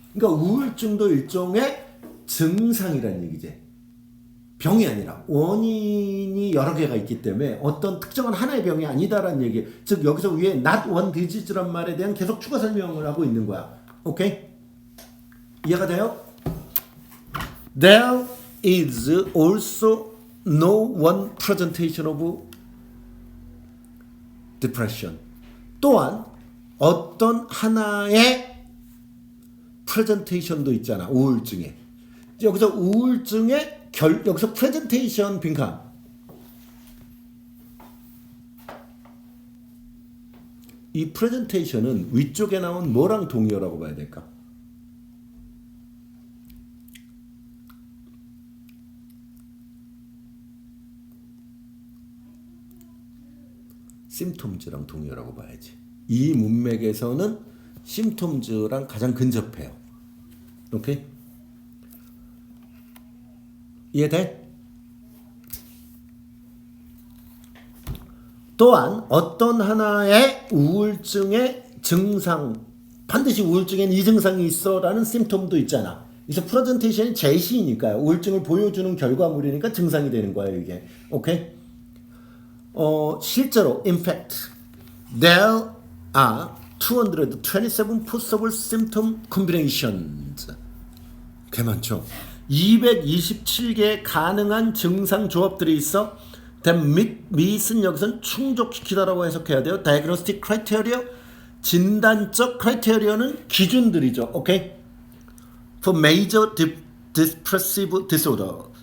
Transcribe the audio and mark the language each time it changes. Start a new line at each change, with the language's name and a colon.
Korean: 그러니까 우울증도 일종의 증상이라는 얘기지. 병이 아니라 원인이 여러 개가 있기 때문에 어떤 특정한 하나의 병이 아니다라는 얘기. 즉 여기서 위에
English: not one disease
Korean: 란 말에 대한 계속 추가 설명을 하고 있는 거야. 오케이? 이해가 돼요?
English: There is also no one presentation of depression.
Korean: 또한 어떤 하나의 프레젠테이션도 있잖아. 우울증에. 여기서 우울증의 여기서 프레젠테이션 빈칸. 이 프레젠테이션은 위쪽에 나온 뭐랑 동의어라고 봐야 될까? 심톰즈랑 동의어라고 봐야지. 이 문맥에서는 심톰즈랑 가장 근접해요. 오케이? 이해돼? 또한 어떤 하나의 우울증의 증상, 반드시 우울증엔 이 증상이 있어라는 심톰도 있잖아. 그래서 프레젠테이션이 제시니까요. 우울증을 보여주는 결과물이니까 증상이 되는 거예요, 이게. 오케이? 실제로
English: in fact there are 227 possible symptom combinations.
Korean: 꽤 많죠. 227개의 가능한 증상 조합들이 있어. meet은 여기서는 충족시키다라고 해석해야 돼요.
English: diagnostic criteria,
Korean: 진단적 크라이테리어는 기준들이죠.
English: 오케이? For major depressive disorder.